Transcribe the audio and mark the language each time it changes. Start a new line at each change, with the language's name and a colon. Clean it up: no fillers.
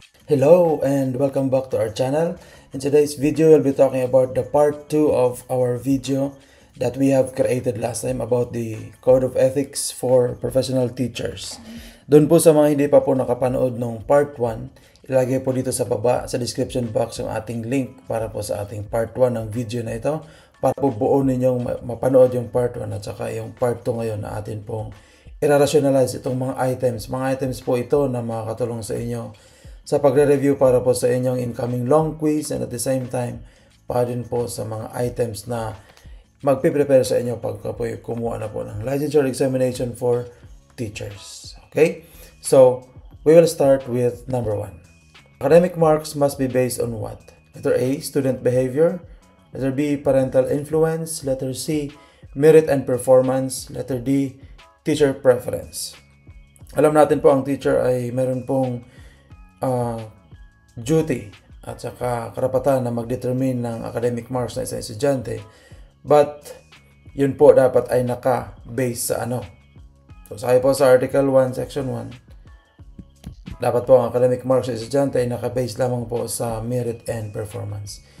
English: Hello and welcome back to our channel. In today's video, we'll be talking about the part 2 of our video that we have created last time about the Code of Ethics for Professional Teachers.
Filipino: Doon po sa mga hindi pa po nakapanood ng part 1, ilagay po dito sa baba sa description box yung ating link para po sa ating part 1 ng video na ito para po buo ninyong mapanood yung part 1 at saka yung part 2 ngayon na atin pong i-rationalize itong mga items. Mga items po ito na makakatulong sa inyo sa pagre-review para po sa inyong incoming long quiz
English: and at the same time
Filipino: para din po sa mga items na magpiprepare sa inyo pagka po kumuha na po ng licensure examination for teachers. Okay?
English: So, we will start with number 1. Academic marks must be based on what? Letter A, student behavior. Letter B, parental influence. Letter C, merit and performance. Letter D, teacher preference.
Filipino: Alam natin po ang teacher ay meron pong duty at saka karapatan na mag-determine ng academic marks ng isang estudyante, but yun po dapat ay naka-base sa ano. So sabi po sa Article 1, Section 1, dapat po ang academic marks ng estudyante ay naka-base lamang po sa merit and performance.